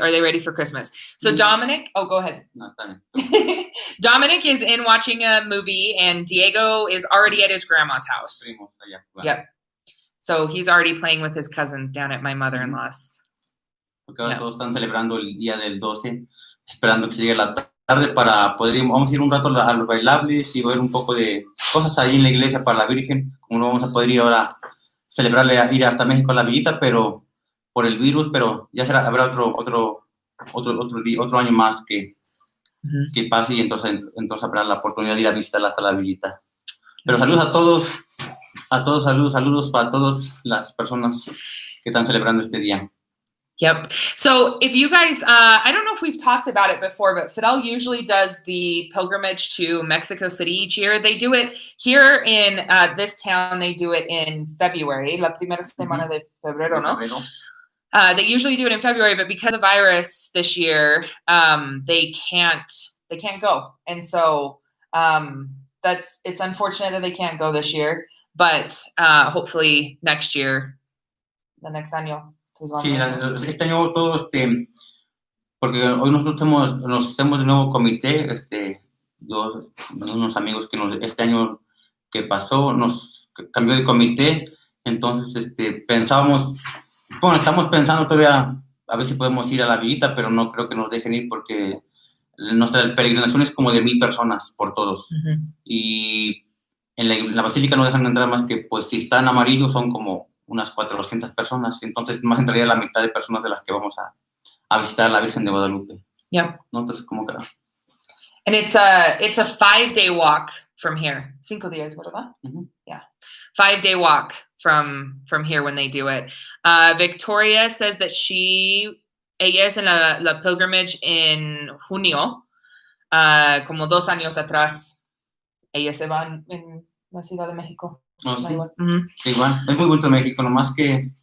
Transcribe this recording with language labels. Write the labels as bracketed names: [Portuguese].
[English] Are they ready for Christmas? So Dominic, go ahead. No, Dominic is in watching a movie, and Diego is already at his grandma's house. Yep. So he's already playing with his cousins down at my mother-in-law's. [Spanish] Porque ahora todos están celebrando el día del 12, esperando que llegue la tarde para poder ir, vamos a ir un rato a los bailables y ver un poco de cosas ahí en la iglesia para la Virgen, como no vamos a poder ir ahora celebrarle, ir hasta México a la villita, pero por el virus, pero ya habrá otro año más que pase y entonces habrá la oportunidad de ir a visitarla hasta la villita. Pero saludos a todos, saludos para todas las personas que están celebrando este día. [English] Yep. So if you guys, I don't know if we've talked about it before, but Fidel usually does the pilgrimage to Mexico City each year. They do it here in this town. They do it in February, [Spanish] la primera semana de febrero, ¿no? [English] They usually do it in February, but because of the virus this year, they can't go. And so it's unfortunate that they can't go this year, but hopefully next year, the next año. [Spanish] Sí, este año todo, porque hoy nosotros nos hacemos de nuevo comité, yo, unos amigos que este año que pasó nos cambió de comité, entonces estamos pensando todavía a ver si podemos ir a la villita, pero no creo que nos dejen ir porque nuestra peregrinación es como de 1,000 personas por todos, y en la basílica no dejan entrar más que, pues si está en amarillo son como unas 400 personas, entonces más entraría la mitad de personas de las que vamos a visitar a la Virgen de Guadalupe. [English] Yep. [Spanish] ¿No? Entonces, ¿cómo queda? [English] And it's a 5-day walk from here. [Spanish] 5 días, ¿verdad? [English] Yeah. 5-day walk from here when they do it. [Spanish] Victoria [English] says that [Spanish] ella es en la pilgrimage en junio, como 2 años atrás. Ella se va en la Ciudad de México. Oh, sí. Sí, igual. Es muy bonito México, nomás que